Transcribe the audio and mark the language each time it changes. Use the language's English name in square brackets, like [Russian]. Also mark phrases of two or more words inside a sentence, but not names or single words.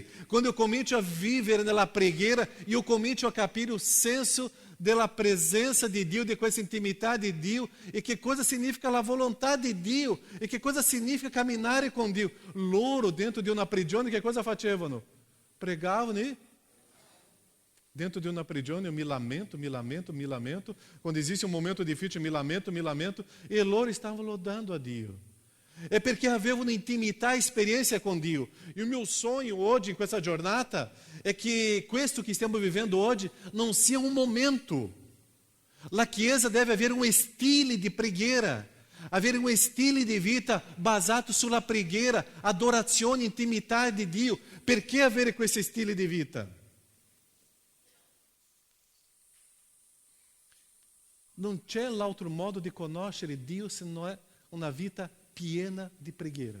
[Italian] Quando eu comincio a vivere nella preghiera, io comincio a capire il senso della presenza di Dio, di questa intimità di Dio, e che cosa significa la volontà di Dio, e che cosa significa camminare con Dio. Loro, dentro di una prigione, che cosa facevano? [Portuguese] Pregavano e dentro de uma prigione eu me lamento. Quando existe um momento difícil, eu me lamento. E loro estavam lodando a Dio. [Italian] É perché avevano un'intimità esperienza con Dio. [Portuguese] E o meu sonho hoje, [Italian] in questa giornata, é que questo che stiamo vivendo oggi non sia un momento. La Chiesa deve avere un stile di preghiera, avere un stile di vita basato sulla preghiera, adorazione, intimità di Dio. Perché avere questo stile di vita? Non c'è l'altro modo di conoscere Dio se non è una vita piena di preghiera.